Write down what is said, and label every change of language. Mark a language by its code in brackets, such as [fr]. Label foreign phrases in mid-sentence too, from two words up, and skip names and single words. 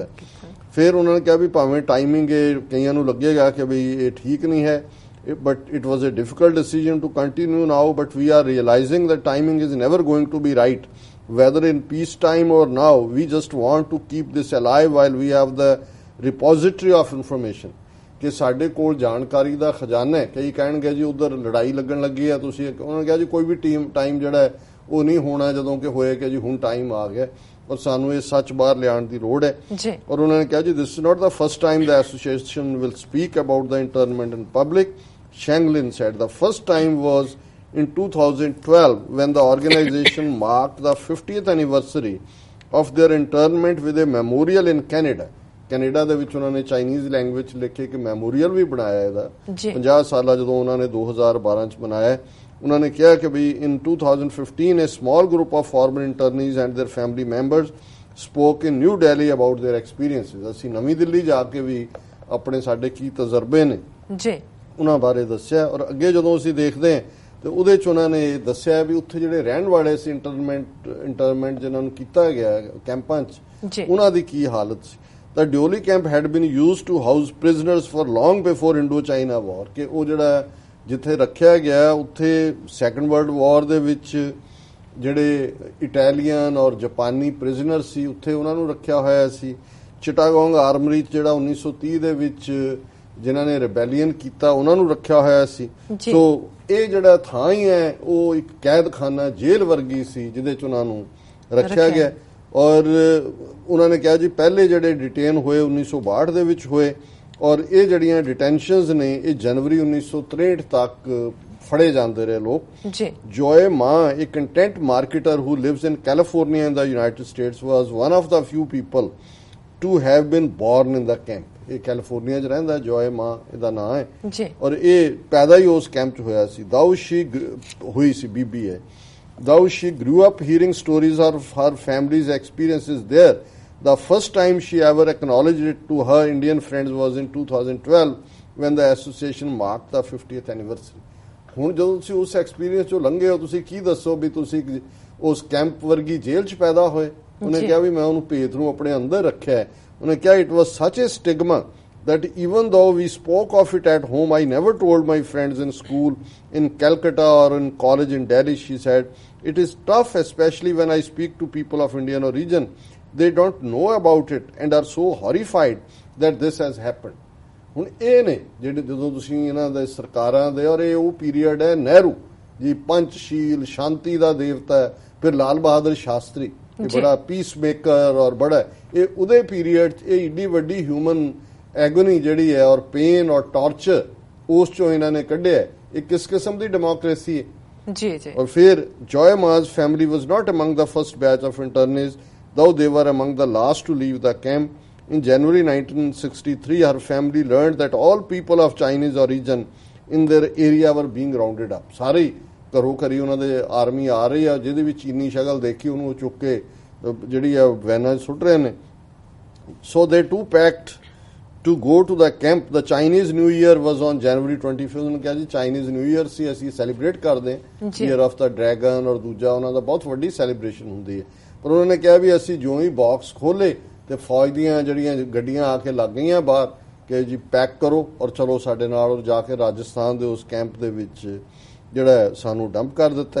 [pa] ਫਿਰ ਉਹਨਾਂ ਨੇ ਕਿਹਾ ਵੀ ਭਾਵੇਂ ਟਾਈਮਿੰਗ ਕਈਆਂ ਨੂੰ ਲੱਗੇਗਾ ਕਿ ਬਈ ਇਹ ਠੀਕ ਨਹੀਂ ਹੈ, [en] but it was a difficult decision to continue now, but we are realizing that timing is never going to be right, whether in peacetime or now. We just want to keep this alive while we have the repository of information. [pa] ਕਿ ਸਾਡੇ ਕੋਲ ਜਾਣਕਾਰੀ ਦਾ ਖਜ਼ਾਨਾ ਹੈ। ਕਈ ਕਹਿਣਗੇ ਜੀ ਉਧਰ ਲੜਾਈ ਲੱਗਣ ਲੱਗੀ ਹੈ, ਤੁਸੀਂ ਉਹਨਾਂ ਨੇ ਕਿਹਾ ਜੀ ਕੋਈ ਵੀ ਟਾਈਮ ਜਿਹੜਾ ਹੈ ਉਹ ਨਹੀਂ ਹੋਣਾ ਜਦੋਂ ਕਿ ਹੋਏ ਕਿ ਜੀ ਹੁਣ ਟਾਈਮ ਆ ਗਿਆ ਔਰ ਸਾਨੂੰ ਇਹ ਸੱਚ ਬਾਹਰ ਲਿਆਉਣ ਦੀ ਲੋੜ ਹੈ। ਔਰ ਉਹਨਾਂ ਨੇ ਕਿਹਾ ਜੀ [en] this is not the first time the association will speak about the internment in public. Shanglin said the first time was in 2012 when the organization marked the 50th anniversary of their internment with a memorial in Canada. [pa] ਕੈਨੇਡਾ ਦੇ ਵਿੱਚ ਉਹਨਾਂ ਨੇ [en] Chinese language [pa] ਲਿਖੇ ਕਿ ਮੈਮੋਰੀਅਲ ਵੀ ਬਣਾਇਆ ਇਹਦਾ 50 ਸਾਲਾ ਜਦੋਂ ਉਹਨਾਂ ਨੇ 2012 ਚ ਬਣਾਇਆ। ਉਹਨਾਂ ਨੇ ਕਿਹਾ ਕਿ ਵੀ [en] in 2015 a small group of former internees and their family members spoke in New Delhi about their experiences. [pa] ਅਸੀਂ ਨਵੀਂ ਦਿੱਲੀ ਜਾ ਕੇ ਵੀ ਆਪਣੇ ਸਾਡੇ ਕੀ ਤਜਰਬੇ ਨੇ ਉਹਨਾਂ ਬਾਰੇ ਦੱਸਿਆ। ਔਰ ਅੱਗੇ ਜਦੋਂ ਅਸੀਂ ਦੇਖਦੇ ਹਾਂ ਤੇ ਉਹਦੇ ਚ ਉਹਨਾਂ ਨੇ ਦੱਸਿਆ ਵੀ ਉੱਥੇ ਜਿਹੜੇ ਰਹਿਣ ਵਾਲੇ ਸੀ ਇੰਟਰਨਮੈਂਟ ਜਿਨ੍ਹਾਂ ਨੂੰ ਕੀਤਾ ਗਿਆ ਕੈਂਪਾਂ ਚ ਉਹਨਾਂ ਦੀ ਕੀ ਹਾਲਤ ਸੀ। [en] The Deoli camp had been used to house prisoners for long before Indo-China War. [pa] ਕਿ ਉਹ ਜਿਹੜਾ ਜਿੱਥੇ ਰੱਖਿਆ ਗਿਆ ਉੱਥੇ ਸੈਕੰਡ ਵਰਲਡ ਵਾਰ ਦੇ ਵਿੱਚ ਜਿਹੜੇ ਇਟਾਲੀਅਨ ਔਰ ਜਾਪਾਨੀ ਪ੍ਰਿਜ਼ਨਰ ਸੀ ਉੱਥੇ ਉਹਨਾਂ ਨੂੰ ਰੱਖਿਆ ਹੋਇਆ ਸੀ। ਚਿਟਾਗੋਂਗ ਆਰਮਰੀ ਜਿਹੜਾ 1930 ਦੇ ਵਿੱਚ ਜਿਨ੍ਹਾਂ ਨੇ ਰਿਬੈਲੀਅਨ ਕੀਤਾ ਉਹਨਾਂ ਨੂੰ ਰੱਖਿਆ ਹੋਇਆ ਸੀ। ਸੋ ਇਹ ਜਿਹੜਾ ਥਾਂ ਹੀ ਹੈ ਉਹ ਇੱਕ ਕੈਦਖਾਨਾ ਜੇਲ੍ਹ ਵਰਗੀ ਸੀ ਜਿਹਦੇ ਚ ਉਹਨਾਂ ਨੂੰ ਰੱਖਿਆ ਗਿਆ। ਔਰ ਉਹਨਾਂ ਨੇ ਕਿਹਾ ਜੀ ਪਹਿਲੇ ਜਿਹੜੇ ਡਿਟੇਨ ਹੋਏ 1962 ਦੇ ਵਿੱਚ ਹੋਏ ਔਰ ਇਹ ਜਿਹੜੀਆਂ ਡਿਟੈਂਸ਼ਨਸ ਨੇ ਇਹ ਜਨਵਰੀ 1963 ਤੱਕ ਫੜੇ ਜਾਂਦੇ ਰਹੇ ਲੋਕ। [en] ਜੋਏ ਮਾ a content marketer who lives in California in the United States was one of the few people to have been born in the camp. [pa] ਇਹ ਕੈਲੀਫੋਰਨੀਆ 'ਚ ਰਹਿੰਦਾ ਜੋਏ ਮਾ ਇਹਦਾ ਨਾਂ ਹੈ ਔਰ ਇਹ ਪੈਦਾ ਹੀ ਉਸ ਕੈਂਪ 'ਚ ਹੋਇਆ ਸੀ। ਦਾਊ ਸ਼ੀ ਹੋਈ ਸੀ ਬੀਬੀ ਹੈ। [en] Though she grew up hearing stories of her family's experiences there, the first time she ever acknowledged it to her Indian friends was in 2012 when the association marked the 50th anniversary. [pa] ਹੁਣ ਜਦੋਂ ਤੁਸੀਂ ਉਸ ਐਕਸਪੀਰੀਅੰਸ ਚੋਂ ਲੰਘੇ ਹੋ ਤੁਸੀਂ ਕੀ ਦੱਸੋ ਵੀ ਤੁਸੀਂ ਉਸ ਕੈਂਪ ਵਰਗੀ ਜੇਲ੍ਹ 'ਚ ਪੈਦਾ ਹੋਏ। ਉਹਨੇ ਕਿਹਾ ਵੀ ਮੈਂ ਉਹਨੂੰ ਭੇਤ ਨੂੰ ਆਪਣੇ ਅੰਦਰ ਰੱਖਿਆ। ਉਹਨੇ ਕਿਹਾ [en] it was such a stigma that even though we spoke of it at home, I never told my friends in school, in Calcutta or in college in Delhi. She said, it is tough, especially when I speak to people of Indian origin. They don't know about it and are so horrified that this has happened. [pa] ਹੁਣ ਇਹ ਨੇ ਜਿਹੜੇ ਜਦੋਂ ਤੁਸੀਂ ਇਹਨਾਂ ਦੇ ਸਰਕਾਰਾਂ ਦੇ ਔਰ ਇਹ ਉਹ ਪੀਰੀਅਡ ਹੈ ਨਹਿਰੂ ਜੀ ਪੰਚਸ਼ੀਲ ਸ਼ਾਂਤੀ ਦਾ ਦੇਵਤਾ ਹੈ। ਫਿਰ ਲਾਲ ਬਹਾਦਰ ਸ਼ਾਸਤਰੀ ਇਹ ਬੜਾ [en] peace maker [pa] ਔਰ ਬੜਾ ਇਹ ਉਹਦੇ ਪੀਰੀਅਡ 'ਚ ਇਹ ਏਡੀ ਵੱਡੀ [en] human agony [pa] ਜਿਹੜੀ ਹੈ ਔਰ ਪੇਨ ਔਰ ਟਾਰਚਰ ਉਸ ਚੋਂ ਇਹਨਾਂ ਨੇ ਕੱਢਿਆ। ਇਹ ਕਿਸ ਕਿਸਮ ਦੀ ਡੈਮੋਕ੍ਰੇਸੀ ਹੈ ਜੀ। ਔਰ ਫਿਰ [en] ਜੋਏ ਮਾ's family was not among the first batch of internees, though they were among the last to leave the camp. In January 1963, her family learned that all people of Chinese origin in their area were being rounded up. [pa] ਸਾਰੇ ਘਰੋਂ ਘਰੀ ਉਹਨਾਂ ਦੇ ਆਰਮੀ ਆ ਰਹੀ ਆ ਜਿਹਦੇ ਵਿੱਚ ਚੀਨੀ ਸ਼ਕਲ ਦੇਖੀ ਉਹਨੂੰ ਚੁੱਕ ਕੇ ਜਿਹੜੀ ਆ ਵੈਨਾਂ ਸੁੱਟ ਰਹੇ ਨੇ। [en] So they too packed to go to the camp. The Chinese New Year was on January 25th. [pa] ਉਹਨੇ ਕਿਹਾ ਜੀ ਚਾਈਨੀਜ਼ ਨਿਊ ਈਅਰ ਸੀ ਅਸੀਂ ਸੈਲੀਬ੍ਰੇਟ ਕਰਦੇ ਹਾਂ [en] year of the dragon [pa] ਔਰ ਦੂਜਾ ਉਹਨਾਂ ਦਾ ਬਹੁਤ ਵੱਡੀ ਸੈਲੀਬ੍ਰੇਸ਼ਨ ਹੁੰਦੀ ਹੈ। ਪਰ ਉਹਨਾਂ ਨੇ ਕਿਹਾ ਵੀ ਅਸੀਂ ਜਿਉਂ ਹੀ ਬਾਕਸ ਖੋਲੇ ਤੇ ਫੌਜ ਦੀਆਂ ਜਿਹੜੀਆਂ ਗੱਡੀਆਂ ਆ ਕੇ ਲੱਗ ਗਈਆਂ ਬਾਹਰ ਕਿ ਜੀ ਪੈਕ ਕਰੋ ਔਰ ਚਲੋ ਸਾਡੇ ਨਾਲ ਔਰ ਜਾ ਕੇ ਰਾਜਸਥਾਨ ਦੇ ਉਸ ਕੈਂਪ ਦੇ ਵਿੱਚ ਜਿਹੜਾ ਸਾਨੂੰ ਡੰਪ ਕਰ ਦਿੱਤਾ।